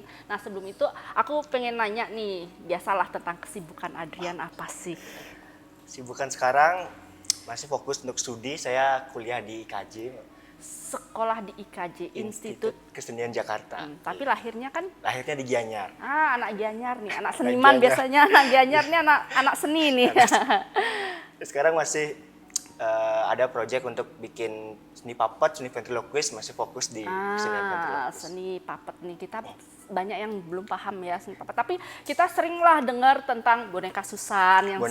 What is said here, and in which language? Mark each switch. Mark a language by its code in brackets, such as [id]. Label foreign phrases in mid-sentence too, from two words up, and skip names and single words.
[id] Nah, sebelum itu aku pengen nanya nih, biasalah tentang kesibukan Adrian apa sih? Sibukan sekarang masih fokus untuk studi, saya kuliah di IKJ. Sekolah di IKJ, Institut Kesenian Jakarta. Tapi lahirnya kan? Lahirnya di Gianyar. Anak Gianyar nih, anak seniman biasanya. Anak Gianyar nih anak seni nih. Sekarang masih ada proyek untuk bikin seni puppet, seni ventriloquist, masih fokus di kesenian ventriloquist. Seni puppet nih, kita banyak yang belum paham ya seni puppet. Tapi kita seringlah dengar tentang boneka Susan yang